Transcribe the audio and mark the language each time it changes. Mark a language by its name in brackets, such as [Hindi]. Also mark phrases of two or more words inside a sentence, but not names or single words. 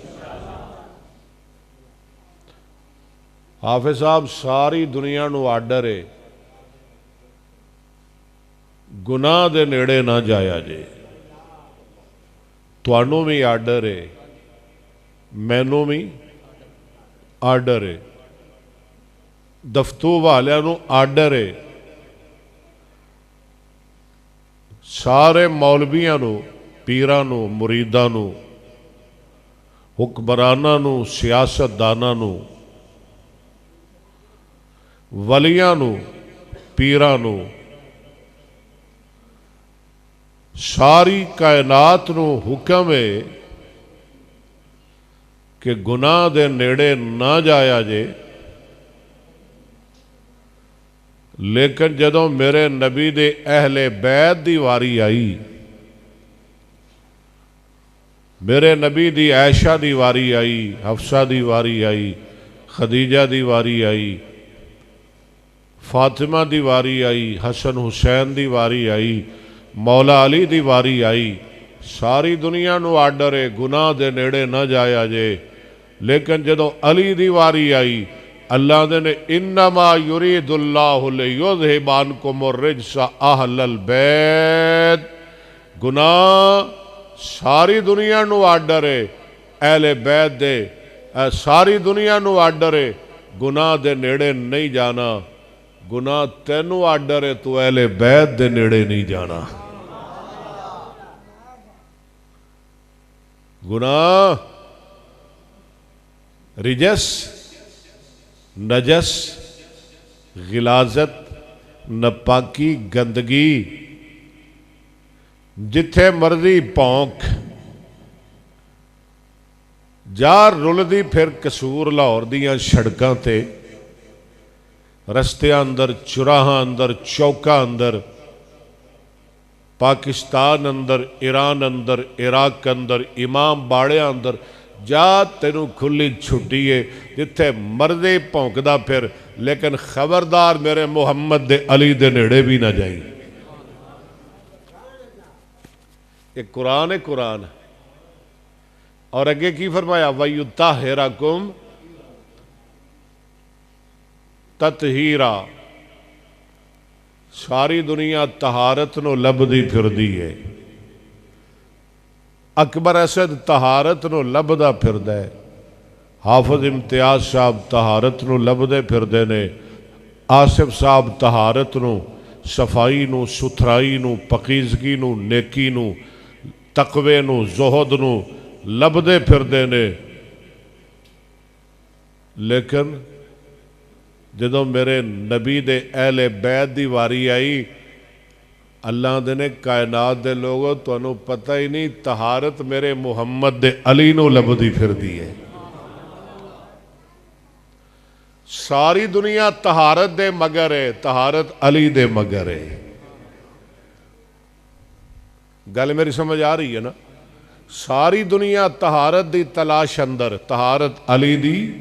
[Punjabi] حافظ صاحب ساری دنیا نو آرڈر ہے گناہ دے نیڑے نہ جایا جے، توانوں بھی آرڈر ہے، مینوں بھی آرڈر ہے، دفتو والیاں نو آرڈر ہے، سارے مولویاں نو، پیراں نو، مریداں نو، حکمراناں نو، سیاست داناں نو، ولیاں نو، پیراں نو، ساری کائنات نو حکم ہے کہ گناہ دے نیڑے نہ جایا جے، لیکن جدوں میرے نبی دے اہل بیت دی واری آئی، میرے نبی دی عائشہ دی واری آئی، حفصہ دی واری آئی، خدیجہ دی واری آئی، فاطمہ دی واری آئی، حسن حسین دی واری آئی، مولا علی دی واری آئی، ساری دنیا نو آرڈر ہے گناہ دے نیڑے نہ جایا جے، لیکن جدو علی دی واری آئی اللہ نے [Arabic] انما یرید اللہ لیذہب عنکم الرجس اہل البیت، [Punjabi] گناہ ساری دنیا نو آرڈر ہے، اہل بیت دے ساری دنیا نو آرڈر ہے گناہ دے نیڑے نہیں جانا، گناہ تینوں آرڈر ہے تو اہل بیت دے نیڑے نہیں جانا۔ گناہ رجس، نجس، غلاظت ناپاکی گندگی جتھے مرضی پونک جا رلدی پھر قصور لاہور دیاں سڑکاں تے رستیاں اندر چراہاں اندر چوکاں اندر پاکستان اندر ایران اندر عراق اندر امام باڑیاں اندر جا تینوں کھلی چھٹی ہے جتھے مردے پونکدا پھر لیکن خبردار میرے محمد دے علی دے نیڑے بھی نہ جائیں یہ قرآن ہے قرآن اور اگے کی فرمایا [Arabic] وَيُطَهِّرَكُمْ تطہیرا [Punjabi] ساری دنیا طہارت نو لبدی پھردی ہے اکبر اسد طہارت نو لبدا پھردا ہے حافظ امتیاز صاحب طہارت نو لبدے پھردے نے آصف صاحب طہارت نو صفائی نو ستھرائی نو پاکیزگی نو نیکی نو تقوی نو زہد نو لبدے پھردے نے لیکن جدوں میرے نبی دے اہل بیت دی واری آئی اللہ دے نے کائنات دے لوگوں تو انہوں پتہ ہی نہیں طہارت میرے محمد دے علی نو لبدی پھر دی ہے ساری دنیا طہارت دے مگر ہے طہارت علی دے مگر ہے گل میری سمجھ آ رہی ہے نا ساری دنیا طہارت دی تلاش اندر طہارت علی دی